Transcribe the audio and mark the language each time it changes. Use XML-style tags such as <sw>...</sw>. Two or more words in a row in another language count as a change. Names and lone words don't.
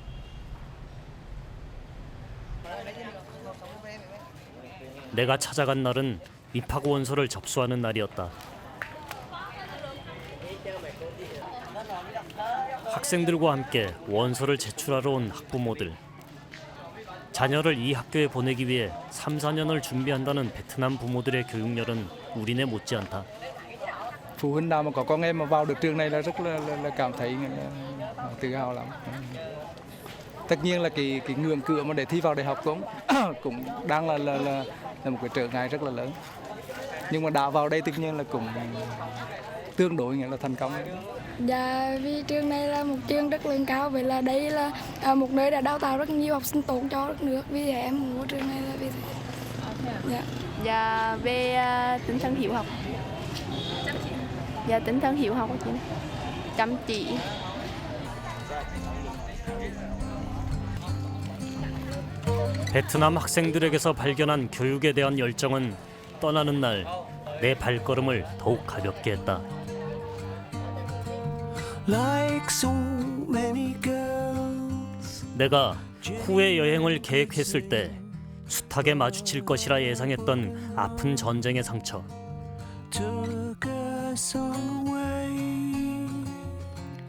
<ko>내가 찾아간 날은 입학 원서를 접수하는 날이었다. 학생들과 함께 원서를 제출하러 온 학부모들. 자녀를 이 학교에 보내기 위해 3, 4년을 준비한다는 베트남 부모들의 교육열은 우리네 못지않다.</ko> <vi>Phụ huynh nào mà có con em mà vào được trường này là rất là cảm thấy tự hào lắm. Tất nhiên là cái ngưỡng cửa mà để thi vào đại học cũng đang là một cái trở ngại rất là lớn. Nhưng mà đã vào đây tất nhiên là cũng tương đối nghĩa là thành công. Dạ, vì trường này là một trường rất là cao, vậy là đây là một nơi đã đào tạo rất nhiều học sinh tốt cho đất nước. Vì vậy em muốn vào trường này là vì thế. Dạ, về tinh thần hiếu học. Dạ, tinh thần hiếu học của chị. Chăm chỉ.</vi> <ko>베트남 학생들에게서 발견한 교육에 대한 열정은 떠나는 날 내 발걸음을 더욱 가볍게 했다. 내가 후에 여행을 계획했을 때 숱하게 마주칠 것이라 예상했던 아픈 전쟁의 상처.</ko>